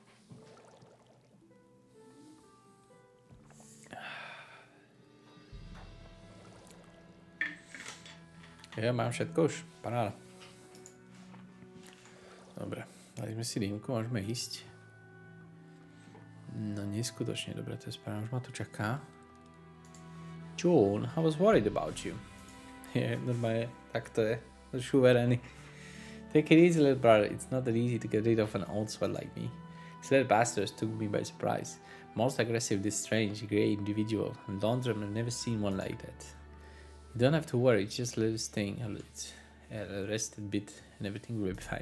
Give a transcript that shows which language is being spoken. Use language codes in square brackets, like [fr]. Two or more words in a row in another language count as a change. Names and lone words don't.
[sk] Ja mám všetko už, paráda. Dobre, dali sme si dýmku, môžeme ísť. No neskutočne dobre, to je správne, už ma tu čaká. [en] John, I was worried about you. [sk] Je, normálne, tak to je. Už uverený. [en] Take it easy, little brother. It's not that easy to get rid of an old sweat like me. These little bastards took me by surprise. Most aggressive, this strange, grey individual. And London, I've never seen one like that. You don't have to worry, it's just a little sting. Rest a bit and everything will be fine.